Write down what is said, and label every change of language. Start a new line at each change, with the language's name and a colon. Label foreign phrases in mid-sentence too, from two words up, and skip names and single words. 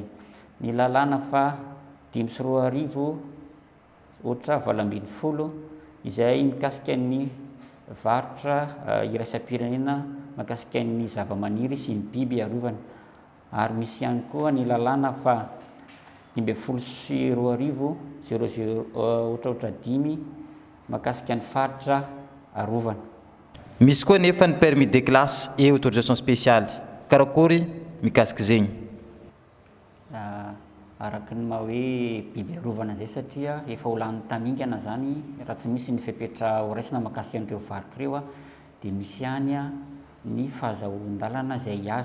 Malagasy: Ny lalàna fa 5 ohatra 20 izay mikasika ny varitra iraisam-pirenena makasika ny zava-maniry sy ny biby arovana. Ary misy ihany koa ny lalàna fa 12 ohatra 5 makasika ny faritra arovana. Misy koa nefa ny
French: permis de classe et autorisation spéciale.
Malagasy: Karakory mikasiky zegny? Araky ny maha hoe biby arovana zay satria efa ho lany tamingana zany raha tsy misy ny fepetra horaisina makasika an'ireo varika ireo dia misy ihany ny fahazahoan-dalana zay aza.